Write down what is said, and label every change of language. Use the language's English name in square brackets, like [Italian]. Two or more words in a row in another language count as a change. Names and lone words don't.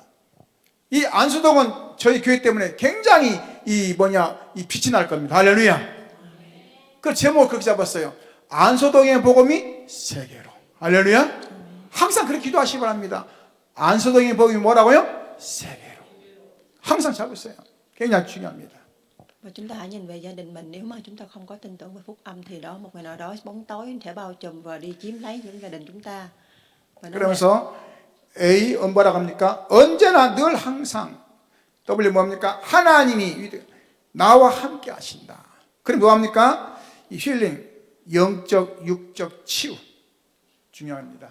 [Korean] 이 안수동은 저희 교회 때문에 굉장히 이 빛이 날 겁니다. 할렐루야. 그 제목을 그렇게 잡았어요. 안소동의 복음이 세계로. 할렐루야. 항상 그렇게 기도하시기 바랍니다. 안소동의 복음이 뭐라고요? 세계로. 항상 잡으세요. 굉장히 중요합니다. [Vietnamese] Và chúng ta hãy nhìn về gia đình mình, nếu mà chúng ta không có tin tưởng về phúc âm thì đó một ngày nào đó bóng tối sẽ bao trùm và đi chiếm lấy những gia đình chúng ta. [Korean] 그러면서 A 뭐라고 합니까? 언제나 늘 항상 W 뭡니까? 하나님이 나와 함께 하신다. 그럼 뭐합니까? 이 힐링, 영적, 육적 치유 중요합니다.